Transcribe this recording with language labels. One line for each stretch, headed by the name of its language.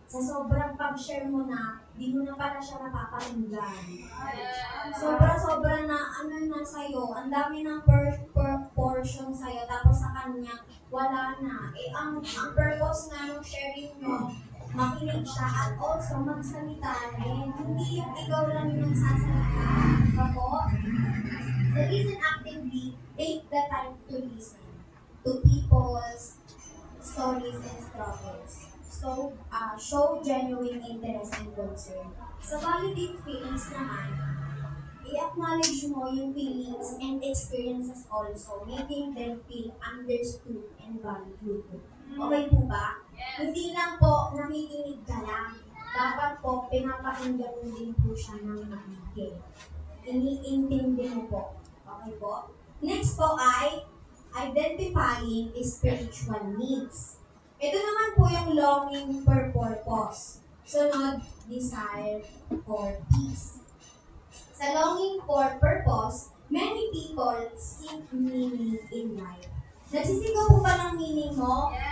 Filipino: Sa sobrang pag-share mo na, di mo na pala siya napapakinggan. Sobra-sobra na ano na sa'yo, ang dami ng portion sa'yo, tapos sa kanya, wala na. Eh, ang purpose nga ng sharing nyo, makinig siya at also magsalita rin. Hindi yung ikaw lang yung sasalita.
English: Ako, so listen actively, take the time to listen to people's stories and struggles. So, show genuine interest and concern. Sa validate feelings naman, i-acknowledge mo yung feelings and experiences also, making them feel understood and valued.
Filipino: Okay po ba? Hindi lang po nakikinig ka lang. Dapat po pinapakinggan mo din po siya ng maigi. Iniintindi mo po. Okay po?
English: Next po ay identifying spiritual needs.
Filipino: Ito naman po yung
English: longing for purpose. Sunod, desire for peace. Sa longing for purpose, many people seek meaning in life.
Filipino: Nagsisigaw po ba ng meaning mo?